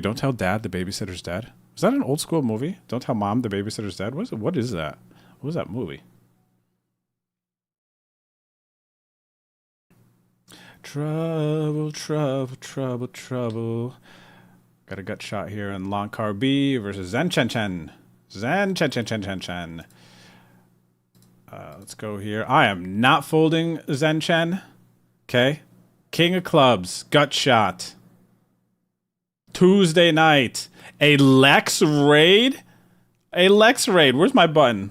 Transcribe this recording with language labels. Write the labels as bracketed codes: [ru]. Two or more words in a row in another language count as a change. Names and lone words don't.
[en] Don't Tell Dad the Babysitter's Dead. Is that an old school movie? Don't Tell Mom the Babysitter's Dead? What is it? What is that? What was that movie? Trouble, trouble, trouble, trouble. Got a gut shot here in Lankar B versus Zen Chen Chen. Zen Chen Chen Chen Chen Chen. Let's go here. I am not folding Zen Chen. Okay. King of clubs. Gut shot. Tuesday night. A Lex raid? A Lex raid. Where's my button?